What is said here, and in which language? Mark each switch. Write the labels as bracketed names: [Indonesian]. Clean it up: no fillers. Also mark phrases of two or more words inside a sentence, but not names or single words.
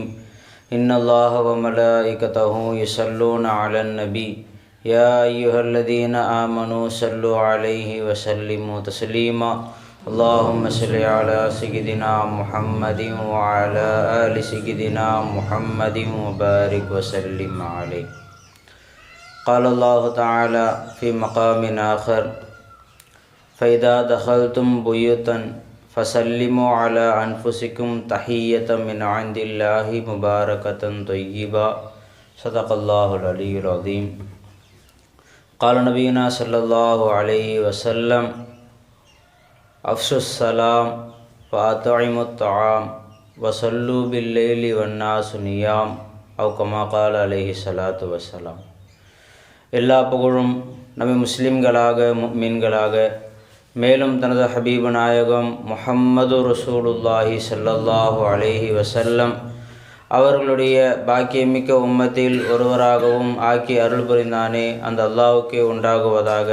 [Arabic] إن الله وملائكته يصلون على النبي يا أيها الذين آمنوا صلوا عليه وسلموا تسليما. اللهم صل على سيدنا محمد وعلى آل سيدنا محمد وبارك وسلم عليه. قال الله تعالى في مقام آخر فإذا دخلتم بيوتا فسلموا على أنفسكم تحية من عند الله مباركة طيبة. صدق الله العلي العظيم. قال نبينا صلى الله عليه وسلم أفشوا السلام وأطعموا الطعام وصلوا بالليل والناس نيام أو كما قال عليه الصلاة والسلام. [Tamil] எல்லா புகழும் நபி முஸ்லிம்களாக முஃமின்களாக மேலும் தனது ஹபீபு நாயகம் முஹம்மது [Arabic] رسول الله صلى الله عليه وسلم [Tamil] அவர்களுடைய பாக்கியமிக்க உம்மத்தில் ஒருவராகவும் ஆக்கி அருள் புரிந்தானே அந்த அல்லாஹ்வுக்கே உண்டாகுவதாக.